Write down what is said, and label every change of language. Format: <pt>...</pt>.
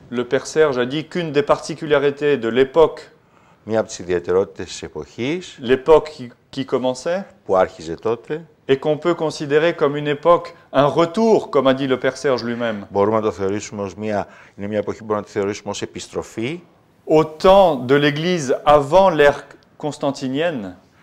<fr>le père Serge a dit qu'une des particularités de l'époque,</fr> <el>μία από τις ιδιαιτερότητες της εποχής,</el> <fr>l'époque qui commençait,</fr> <el>που άρχιζε τότε,</el> <fr>et qu'on peut considérer comme une époque, un retour, comme a dit le père Serge lui-même,</fr> <el>μπορούμε να το θεωρήσουμε ως είναι μια εποχή που μπορούμε να τη θεωρήσουμε ως επιστροφή</el> <fr>au temps de l'Église avant l'ère constantinienne,</fr>